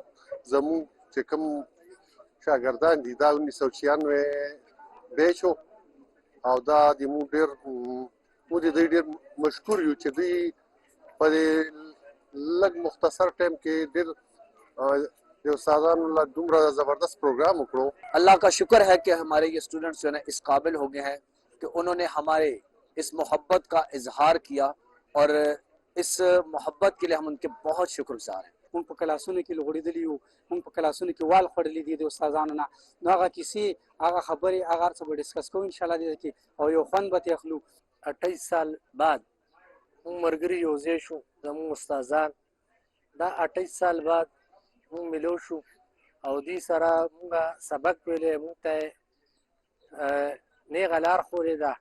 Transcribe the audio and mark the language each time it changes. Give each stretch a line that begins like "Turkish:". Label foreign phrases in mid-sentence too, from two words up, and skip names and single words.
Pashto: زموږ چې کوم شاګردان دي دا 1996 بیچ و او دا د موږ ډېر مشکور یو چې دوی په دې لږ مختصر ټایم کې ډېر د استادانو له دومره زبردست پروګرام وکړو.
Urdu: اللہ کا شکر ہے کہ ہمارے یہ اسٹوڈنٹس جو ہے اس قابل ہو گئے ہیں کہ انہوں نے ہمارے اس محبت کا اظہار کیا اور اس محبت کے لیے ہم ان کے بہت شکر گزار ہیں.
Pashto: موږ په کلاسونو کې لوړېدلي یو موږ په کلاسونو کې وال خوړلي دي د استادانو نه نو هغه کیسې هغه خبرې هغه هر څه به ډسکس کوو انشاءالله دې کې او یو خوند به ترې اخلو. 28 سال بعد موږ ملګري یو ځای شو زموږ استادان دا 28 سال بعد مونږ ملو شو او دې سره مونږ سبق ویلې مونږ ته نیغه لار خورې ده.